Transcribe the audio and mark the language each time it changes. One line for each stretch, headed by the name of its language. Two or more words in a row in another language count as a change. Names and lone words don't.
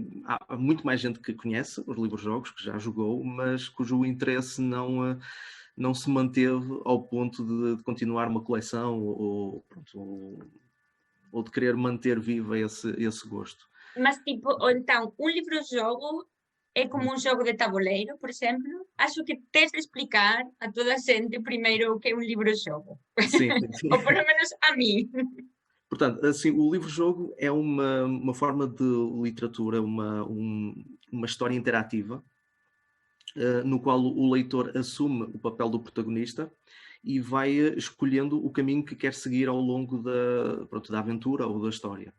Portuguese: Há muito mais gente que conhece os livros-jogos, que já jogou, mas cujo interesse não se manteve ao ponto de continuar uma coleção ou de querer manter viva esse gosto. Mas, tipo, então,
Galician: un libro-xogo é como un xogo de tabuleiro, por exemplo? Acho que tens de explicar a toda a xente primeiro o que é un libro-xogo.
Portuguese: Sim.
Galician: Ou polo menos a mí.
Portuguese: Portanto, assim, o livro-jogo é uma forma de literatura, uma história interativa, no qual o leitor assume o papel do protagonista e vai escolhendo o caminho que quer seguir ao longo da aventura ou da história.